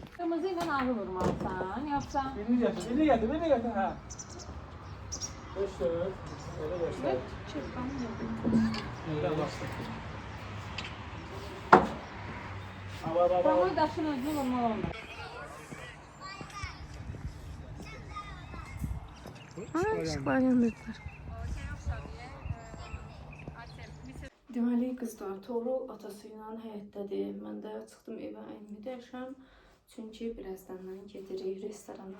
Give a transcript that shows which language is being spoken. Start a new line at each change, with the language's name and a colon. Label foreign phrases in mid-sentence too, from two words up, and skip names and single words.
Azerbaijani: Qırmızı ilə ağır vurmalısan, yoxsa?
Turkish: Birini getir, ha. Göster. Öyle göster. Öyle bastır. Baba. Tamam,
Azerbaijani: daşın özünü vurmalı olmaz. Deməli, qızlar, Toğrul atası ilə həyətdədir. Mən də çıxdım evə, əynimi dəyişəm. Çünki birazdan gedirik restorana.